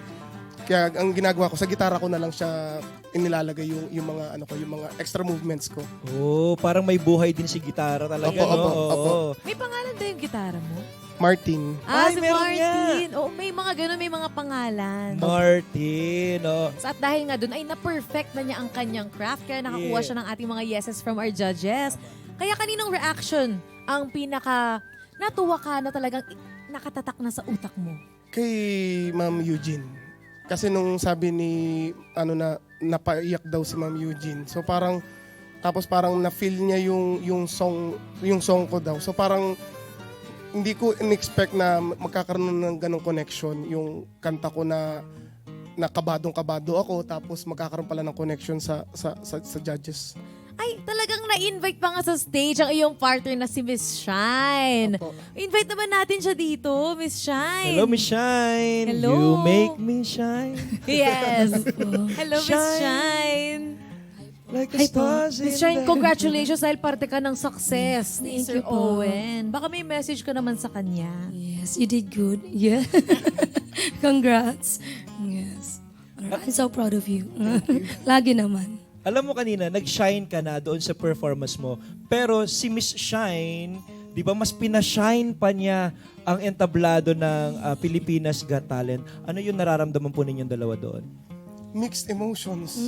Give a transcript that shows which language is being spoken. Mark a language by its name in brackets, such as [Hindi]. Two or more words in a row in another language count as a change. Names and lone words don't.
[Filipino] Kaya ang ginagawa ko sa gitara ko na lang siya inilalagay yung mga yung mga extra movements ko. Oh, parang may buhay din si gitara talaga, Opo, no? opo, Oo. opo. May pangalan ba yung gitara mo? Martin. Si Ay, meron Martin. Oo, may mga ganun, may mga pangalan. Martin, oh. So, at dahil nga dun ay na-perfect na niya ang kanyang craft kaya nakakuha Yeah. siya ng ating mga [English] yeses from our judges. [Filipino] Kaya kaninong reaction ang pinaka natuwa ka na talagang nakatatak na sa utak mo? Kay Ma'am Eugene. Kasi nung sabi ni, napaiyak daw si Ma'am Eugene. So parang, tapos parang na-feel niya yung song ko daw. So parang, hindi ko in-expect na magkakaroon ng ganong connection. Yung kanta ko na kabadong-kabado ako, tapos magkakaroon pala ng connection sa judges. Ay, talagang na-invite pa nga sa stage ang iyong partner na si Miss Shine. Opo. Invite naman natin siya dito, Miss Shine. Hello, Miss Shine. Hello. [English] You make me shine Yes. Hello, Miss Shine. Shine. like the stars in Miss Shine, the [Filipino] congratulations dahil parte ka ng success ni [English] Thank Sir you po. [Filipino] Owen. Baka may message ka naman sa kanya. [English] Yes, you did good. Yeah. Congrats. Yes. I'm so proud of you. [Filipino] Lagi naman. Alam mo kanina, nag-shine ka na doon sa performance mo. Pero si Miss Shine, di ba mas pinashine pa niya ang entablado ng Pilipinas Got Talent. Ano yung nararamdaman po ninyong dalawa doon? [English] Mixed emotions.